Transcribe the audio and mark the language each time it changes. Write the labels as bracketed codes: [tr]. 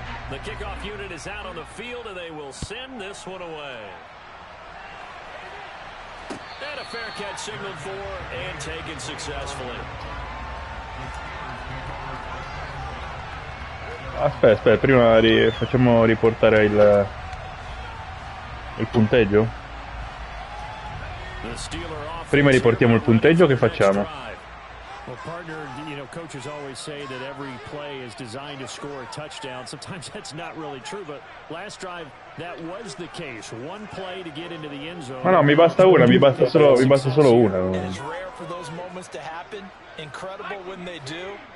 [en] The kickoff unit is out on the field, and they will send this one away. And a fair catch signaled for and taken successfully. [it] Aspetta, prima facciamo riportare il punteggio. Prima riportiamo il punteggio, che facciamo? [en] Well, partner, you know, coaches always say that every play is designed to score a touchdown. Sometimes that's not really true, but last drive that was the case. One play to get into the end zone. [it] Ma no, mi basta una, mi basta solo una. [en] It's rare for those moments to happen. Incredible when they do.